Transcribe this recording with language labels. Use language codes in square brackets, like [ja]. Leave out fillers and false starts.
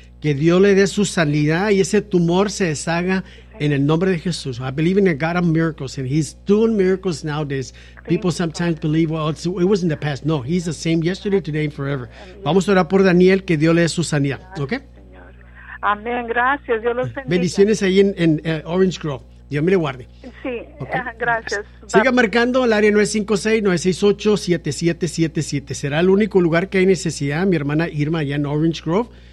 [es] Que Dios le dé su sanidad y ese tumor se deshaga en el nombre de Jesús. [en] I believe in a God of miracles and he's doing miracles nowadays. People sometimes believe, well, it was in the past. No, he's the same yesterday, today and forever. [es] Vamos a orar por Daniel, que Dios le dé su sanidad. ¿Ok? Amén, gracias. Dios los bendiga. Bendiciones ahí en Orange Grove. Dios me le guarde. Sí, okay. Gracias. Siga marcando al área 956-968-7777. Será el único lugar que hay necesidad. Mi hermana Irma allá en Orange Grove.